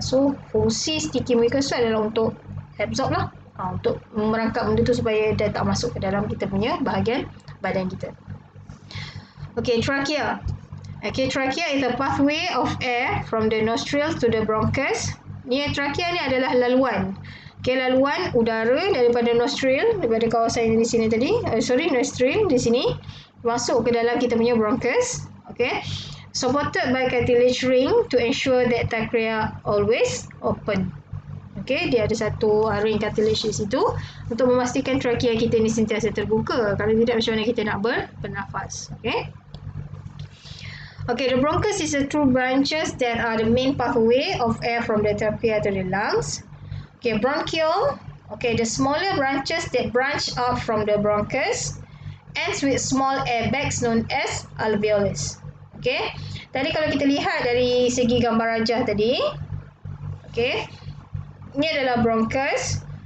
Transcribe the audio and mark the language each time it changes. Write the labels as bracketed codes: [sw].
[ms] So, fungsi sticky mucus tu adalah untuk absorb lah. Untuk merangkap benda tu supaya dia tak masuk ke dalam kita punya bahagian badan kita. Okay, trachea. [en] Okay, trachea is a pathway of air from the nostrils to the bronchus. [ms] Ni trachea ni adalah laluan. Okay, laluan udara daripada nostril, daripada kawasan di sini tadi, nostril di sini, masuk ke dalam kita punya bronchus. [en] Okay, supported by cartilage ring to ensure that trachea always open. [ms] Okay, dia ada satu ring cartilage di situ untuk memastikan trachea kita ni sentiasa terbuka. Kalau tidak, macam mana kita nak bernafas. [en] Okay. Okay, the bronchus is the two branches that are the main pathway of air from the trachea to the lungs. Okay, bronchiole. Okay, the smaller branches that branch out from the bronchus ends with small air bags known as alveolus. [ms] Okay, tadi kalau kita lihat dari segi gambar rajah tadi, okay, ini adalah bronchus.